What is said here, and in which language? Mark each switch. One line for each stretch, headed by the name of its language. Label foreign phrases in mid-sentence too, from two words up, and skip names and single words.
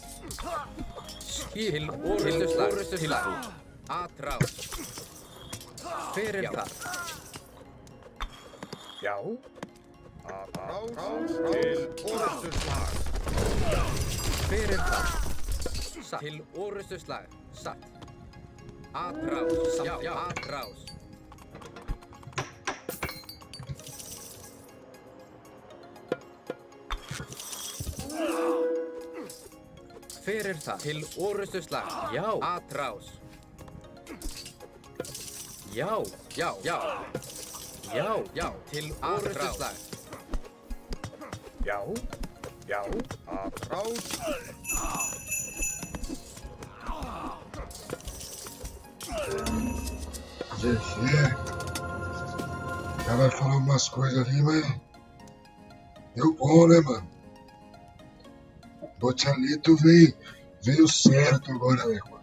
Icelandic: Til orrustuslag. Atrás. Hver er þar? Já. Rás til orrustuslag. Hver er þar? Satt. Til orrustuslag. Satt. Atrás. Já, atrás. Hver er það? Til orrustuslag. Já, atrás. Já, já, já. Já, já, til orrustuslag. Já. Já. Rás. Zezé.
Portuguese: O cara vai falar umas coisas ali, mas deu bom, né, mano? Bochalito veio certo agora, né, mano?